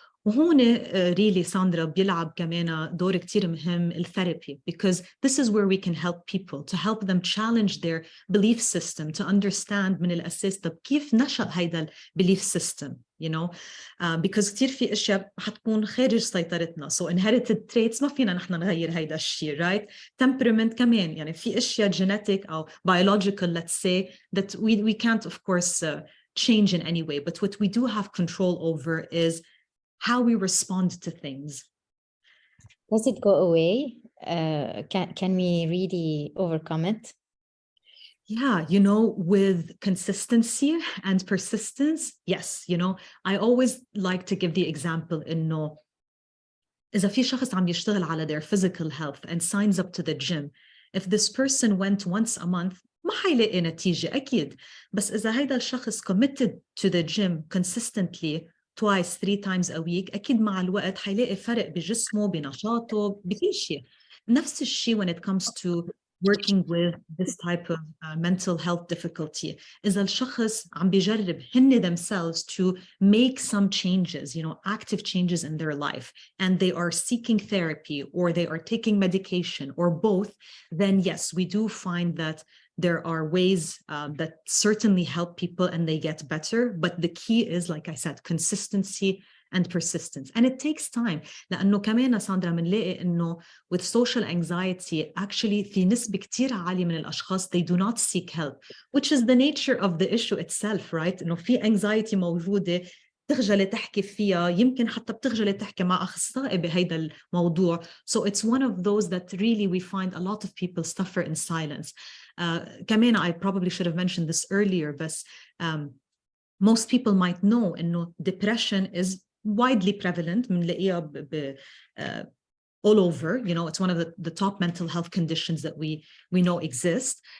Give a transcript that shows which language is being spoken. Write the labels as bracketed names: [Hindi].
[Arabic] وهون [English] really [Arabic] ساندرا بيلعب كمان دور كتير مهم الثيرابي, [English] because this is where we can help people, to help them challenge their belief system, to understand [Arabic] من الأساس طب كيف نشأ هيدا [English] belief system, you know, because [Arabic] كتير في أشياء حتكون خارج سيطرتنا. [English] So inherited traits [Arabic] ما فينا نحن نغير هيدا الشيء, [English] right? Temperament [Arabic] كمان, يعني في أشياء [English] genetic أو biological, let's say, that we can't of course change in any way, but what we do have control over is how we respond to things. Does it go away? Can we really overcome it? Yeah, you know, with consistency and persistence, yes. You know, I always like to give the example [Arabic] إنه إذا في شخص عم يشتغل على [English] their physical health and signs up to the gym, if this person went once a month [Arabic] ما حيلاقي نتيجة أكيد. بس إذا هيدا الشخص [English] committed to the gym consistently twice, 3 times a week, [Arabic] أكيد مع الوقت حيلاقي فرق بجسمه, بنشاطه, بكل شيء. نفس الشيء [English] when it comes to working with this type of mental health difficulty. [Arabic] إذا الشخص عم بيجرب هن [English] themselves to make some changes, you know, active changes in their life, and they are seeking therapy or they are taking medication or both, then yes, we do find that there are ways that certainly help people and they get better. But the key is, like I said, consistency and persistence. And it takes time. [Arabic] لأنه كمان ساندرا منلاقي إنه [English] with social anxiety, actually [Arabic] في نسبة كتير عالية من الأشخاص [English] they do not seek help, which is the nature of the issue itself, right? [Arabic] إنه في anxiety موجودة بتخجلي تحكي فيها, يمكن حتى بتخجلي تحكي مع أخصائي بهيدا الموضوع. [English] So it's one of those that really we find a lot of people suffer in silence. [Arabic] كمان [English] I probably should have mentioned this earlier, but most people might know [Arabic] إنه [English] depression is widely prevalent. [Arabic] منلاقيها [English] all over, you know, it's one of the top mental health conditions that we know exist.